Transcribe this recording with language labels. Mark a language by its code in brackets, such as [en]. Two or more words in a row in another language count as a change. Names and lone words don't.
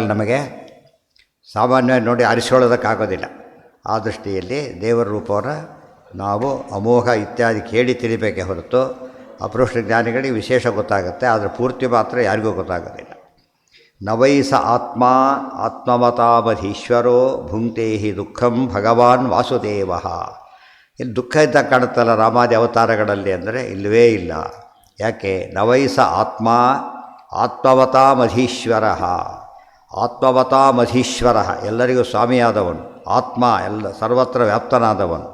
[kn] ನಮಗೆ ಸಾಮಾನ್ಯವಾಗಿ ನೋಡಿ ಆರಿಸ್ಕೊಳ್ಳೋದಕ್ಕಾಗೋದಿಲ್ಲ. ಆ ದೃಷ್ಟಿಯಲ್ಲಿ ದೇವರ ರೂಪವನ್ನು ನಾವು ಅಮೋಘ ಇತ್ಯಾದಿ ಕೇಳಿ ತಿಳಿಬೇಕೇ ಹೊರತು ಅಪರೋಕ್ಷ ಜ್ಞಾನಿಗಳಿಗೆ ವಿಶೇಷ ಗೊತ್ತಾಗುತ್ತೆ, ಆದರೆ ಪೂರ್ತಿ ಮಾತ್ರ ಯಾರಿಗೂ ಗೊತ್ತಾಗೋದಿಲ್ಲ. [sa] ನವೈಸ ಆತ್ಮ ಆತ್ಮವತಾಮಧೀಶ್ವರೋ ಭುಂಕ್ತೆ ಹಿ ದುಃಖಂ ಭಗವಾನ್ ವಾಸುದೇವ. [kn] ಇಲ್ಲಿ ದುಃಖ ಇದ್ದಾಗ ಕಾಣುತ್ತಲ್ಲ ರಾಮಾದಿ ಅವತಾರಗಳಲ್ಲಿ ಅಂದರೆ ಇಲ್ಲವೇ ಇಲ್ಲ. [sa] ಯಾಕೆ? ನವೈಸ ಆತ್ಮ ಆತ್ಮವತಾಮಧೀಶ್ವರ. [kn] ಆತ್ಮವತಾಮಧೀಶ್ವರ ಎಲ್ಲರಿಗೂ ಸ್ವಾಮಿಯಾದವನು, ಆತ್ಮ ಎಲ್ಲ ಸರ್ವತ್ರ ವ್ಯಾಪ್ತನಾದವನು.